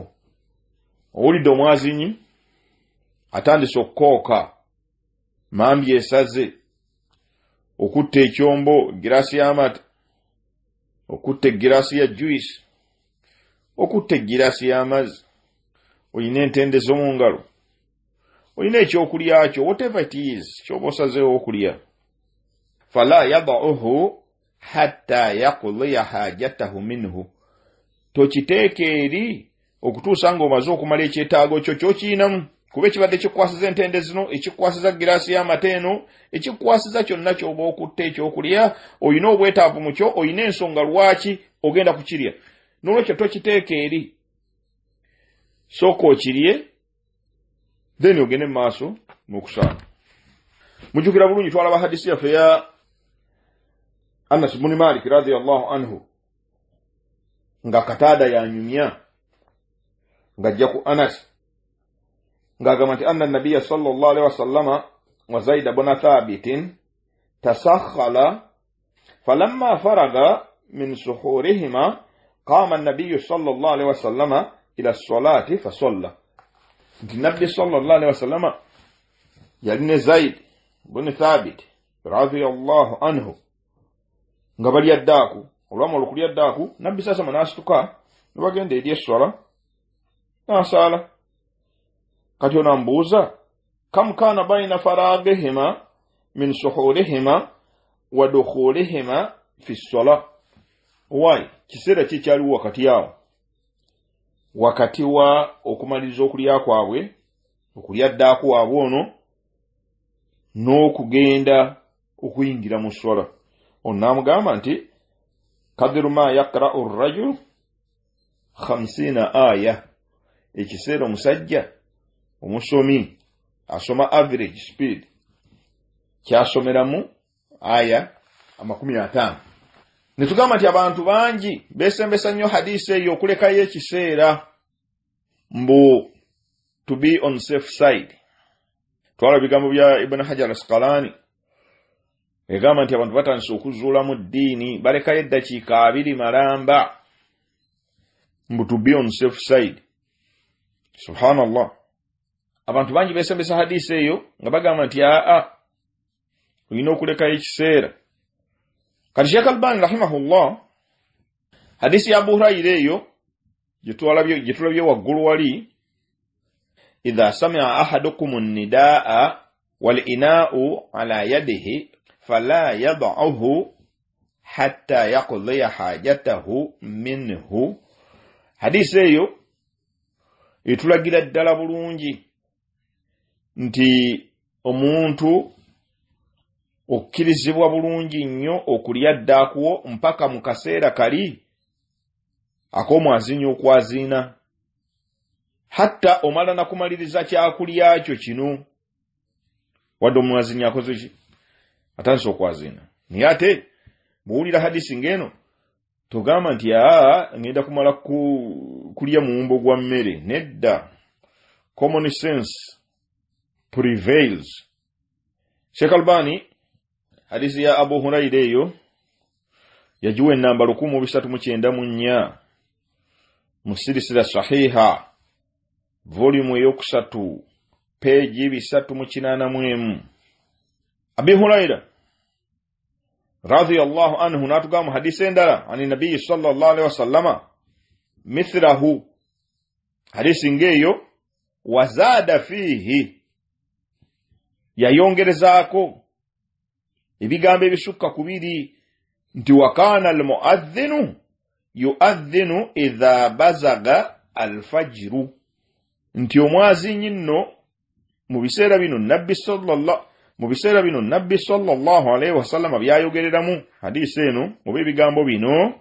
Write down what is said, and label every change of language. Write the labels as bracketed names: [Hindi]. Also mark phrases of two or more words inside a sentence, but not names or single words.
[Ganda] Owulidde omwaziinyi atandise okukooka, mambi esaze, okutta ekyombo, girasi y'amata, okutta girasi ya juice, okutta girasi y'amazzi, olina entende z'omu ngalo, olina ekyokulya kyo, [English] whatever it is [Ganda] ky'oba osazeewo okulya, [Arabic] فلا يدعه حتى يقضي حاجته منه, [Ganda] tokiteeka eri okutuusa ng'omaze okumala ekyetaago kyo ky'okiyinamu. Kuba ekibadde kikwasiza entende zino, ekikwasiza girasi y'amata eno, ekikwasiza kyonna ky'oba okutta ekyokulya, olina obwetaavu mu kyo, olina ensonga lwaki ogenda kukirya. N'olwekyo tokiteeka eri, sooka okirye, then ogende mu maaso n'okusaana. Mujjukira bulungi twalaba hadisi yaffe ya Anas ibn Malik [Arabic] رضي الله عنه, [Ganda] nga Kataada yanyumya ng'ajja ku Anas ng'agamba nti [Arabic] أن النبي صلى الله عليه وسلم وزيد بن ثابت تسحرا فلما فرغا من سحورهما قام النبي صلى الله عليه وسلم إلى الصلاة فصلى. [Ganda] Nti Nabbi [Arabic] صلى الله عليه وسلم [Ganda] yali ne Zaid ibn Thabit [Arabic] رضي الله عنه [Ganda] nga bali addaaku, olwama olukuli addaaku, Nabbi sasa n'asituka ne bagenda eri esswala n'asaala. Kati ono ambuuza, [Arabic] كم كان بين فراغهما من سحورهما ودخولهما في الصلاة, [Ganda] why kiseera ki kyaliwo wakati awo, wakati wa okumaliriza okulya kwabwe, okulya ddaaku waabwe ono, n'okugenda okuyingira mu ssola. Ono n'amugamba nti [Arabic] قدر ما يقرأ الرجل 50 آية, [Ganda] ekiseera omusajja omusomi asoma [English] average speed [Ganda] kyasomeramu aya 50. Netugamba nti abantu bangi besembesa nnyo hadisi eyo okulekayo ekiseera mbu [English] to be on safe side. [Ganda] Twala bigambo bya Ibn Hajar al-Asqalani egamba nti abantu batandise okuzuulamu ddiini balekayo eddakiika 2 malamba mbu [English] to be on safe side. [Ganda] Subhanallah. Abantu bangi besembesa hadisi eyo nga bagamba nti olina okulekayo ekiseera. Kati Sheikh Albani rahimahullah, hadisi ya Abu Hurayra eyo gitulabye waggulu wali [Arabic] إذا سمع أحدكم النداء والإناء على يده فلا يدعه حتى يقضي حاجته منه. [Ganda] Hadisi eyo etulagira ddala bulungi nti omuntu okkirizibwa bulungi nnyo okulya ddaakuwo mpaka mu kaseera kali ak'omwazinyi okwaziina, hatta omala na kumaliriza kyakulya kyo kino wadde omwazinyi akoze ki atandise okwaziina. Naye ate bw'owulira hadisi ng'eno togamba nti ngenda kumala kulya muwumbo gwa mmere. Nedda, [English] common sense prevails. [Ganda] Sheikh Albani hadisi ya Abu Hurairah eyo yajiwa enamba 1394 mu silsila sahiha volume eyokusatu page 381. Abu Hurairah [Arabic] رضي الله عنه [Ganda] natugamba hadisi endala [Arabic] عن النبي صلى الله عليه وسلم مثله, [Ganda] hadisi ngeyo [Arabic] وزاد فيه, [Ganda] yayongerezaako ebigambo ebisukka kubiri nti [Arabic] وكان المؤذن يؤذن إذا بزغ الفجر, [Ganda] nti omwazinyi nno mu biseera bino nabbi [Arabic] صلى الله عليه وسلم [Ganda] byayogereramu hadisi eno oba ebigambo bino.